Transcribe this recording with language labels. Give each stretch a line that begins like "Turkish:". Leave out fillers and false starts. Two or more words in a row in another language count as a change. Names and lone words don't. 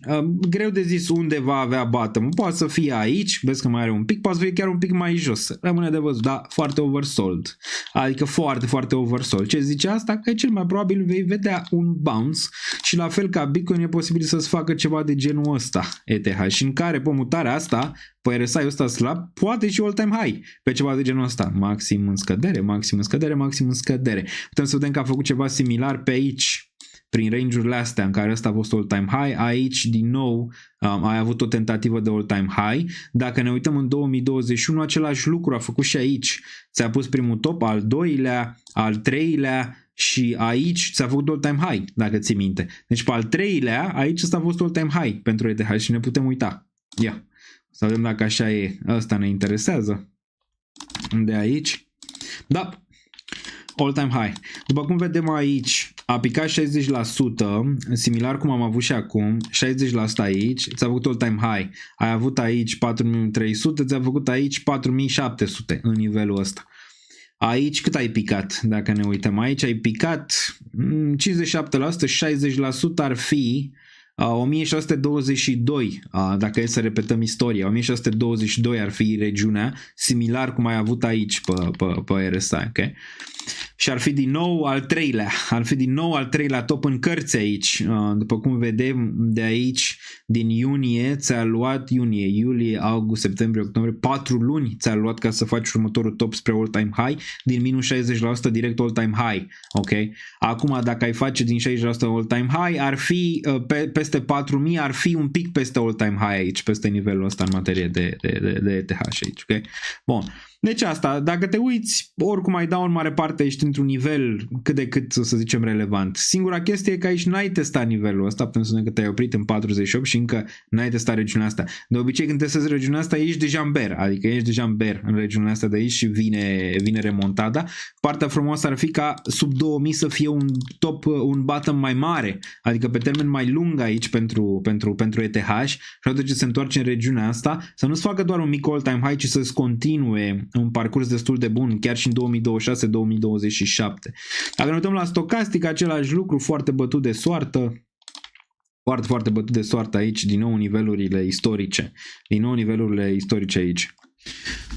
Romanian: Greu de zis unde va avea bottom. Poate să fie aici, vezi că mai are un pic, poate să fie chiar un pic mai jos. Rămâne de văzut, da, foarte oversold. Adică foarte, foarte oversold. Ce zice asta? Că cel mai probabil vei vedea un bounce și la fel ca Bitcoin e posibil să-ți facă ceva de genul ăsta, ETH, și în care pe mutarea asta, pe RSI-ul ăsta slab, poate și
English: all-time high
Romanian: pe ceva de genul ăsta. Maxim în scădere, maxim în scădere, maxim în scădere. Putem să vedem că a făcut ceva similar pe aici, prin range-urile astea în care ăsta a fost
English: all-time high.
Romanian: Aici din nou ai avut o tentativă de
English: all-time high.
Romanian: Dacă ne uităm în 2021, același lucru a făcut și aici. Ți-a pus primul top, al doilea, al treilea și aici ți-a făcut
English: all-time high,
Romanian: dacă ții minte. Deci pe al treilea, aici ăsta a fost
English: all-time high
Romanian: pentru ETH și ne putem uita. Ia, să vedem dacă așa e. Ăsta ne interesează. De aici. Da,
English: all-time high.
Romanian: După cum vedem aici, a picat 60%, similar cum am avut și acum, 60% aici, ți-a făcut
English: all-time high.
Romanian: Ai avut aici 4300, ți-a făcut aici 4700 în nivelul ăsta. Aici cât ai picat? Dacă ne uităm aici, ai picat 57%, 60% ar fi 1622, dacă e să repetăm istoria, 1622 ar fi regiunea, similar cum ai avut aici pe RSI, ok? Și ar fi din nou al treilea top în cărți aici. După cum vedem de aici, din iunie ți-a luat iulie, august, septembrie, octombrie, 4 luni ți-a luat ca să faci următorul top spre
English: all-time high,
Romanian: din minus 60% direct
English: all-time high,
Romanian: ok? Acum dacă ai face din 60%
English: all-time high,
Romanian: ar fi peste 4000, ar fi un pic peste
English: all-time high
Romanian: aici, peste nivelul ăsta în materie de ETH aici, ok? Bun. Deci asta, dacă te uiți, oricum ai da în mare parte, ești într-un nivel cât de cât, să zicem, relevant. Singura chestie e că aici n-ai testat nivelul ăsta, putem să spunem că te-ai oprit în 48 și încă n-ai testat regiunea asta. De obicei când testezi regiunea asta, ești deja în bear, adică ești deja în bear în regiunea asta de aici și vine remontada. Partea frumoasă ar fi ca sub 2000 să fie un top, un bottom mai mare, adică pe termen mai lung aici pentru ETH și odată ce se întoarce în regiunea asta, să nu-ți facă doar un mic
English: all-time high,
Romanian: ci să-ți continue un parcurs destul de bun, chiar și în 2026-2027. Dacă ne uităm la stocastic, același lucru, foarte bătut de soartă, foarte bătut de soartă aici, din nou nivelurile istorice aici.